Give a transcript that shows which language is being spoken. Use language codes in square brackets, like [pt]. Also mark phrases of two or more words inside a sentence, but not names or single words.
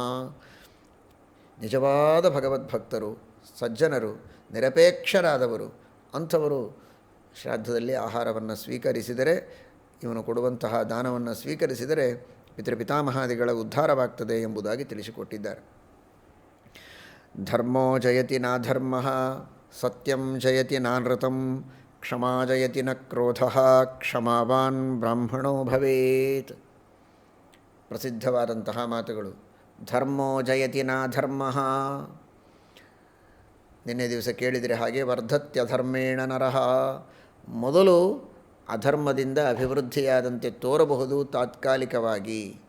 [kn] ನಿಜವಾದ ಭಗವದ್ಭಕ್ತರು, ಸಜ್ಜನರು, ನಿರಪೇಕ್ಷರಾದವರು ಅಂಥವರು ಶ್ರಾದ್ದದಲ್ಲಿ ಆಹಾರವನ್ನು ಸ್ವೀಕರಿಸಿದರೆ, ಇವನು ಕೊಡುವಂತಹ ದಾನವನ್ನು ಸ್ವೀಕರಿಸಿದರೆ ಪಿತೃಪಿತಾಮಹಾದಿಗಳ ಉದ್ಧಾರವಾಗ್ತದೆ ಎಂಬುದಾಗಿ ತಿಳಿಸಿಕೊಟ್ಟಿದ್ದಾರೆ. [sa] ಧರ್ಮೋ ಜಯತಿ ನಾಧರ್ಮ, ಸತ್ಯಂ ಜಯತಿ ನಾನೃತಂ, ಕ್ಷಮಾ ಜಯತಿ ನ ಕ್ರೋಧ, ಕ್ಷಮಾವಾನ್ ಬ್ರಾಹ್ಮಣೋ ಭವೇತ್. [kn] ಪ್ರಸಿದ್ಧವಾದಂತಹ ಮಾತುಗಳು. [sa] ಧರ್ಮೋ ಜಯತಿ ನಾಧರ್ಮ, [kn] ನಿನ್ನೆ ದಿವಸ ಕೇಳಿದರೆ ಹಾಗೆ, [sa] ವರ್ಧತ್ಯಧರ್ಮೇಣ ನರಃ. [kn] ಮೊದಲು ಅಧರ್ಮದಿಂದ ಅಭಿವೃದ್ಧಿಯಾದಂತೆ ತೋರಬಹುದು ತಾತ್ಕಾಲಿಕವಾಗಿ.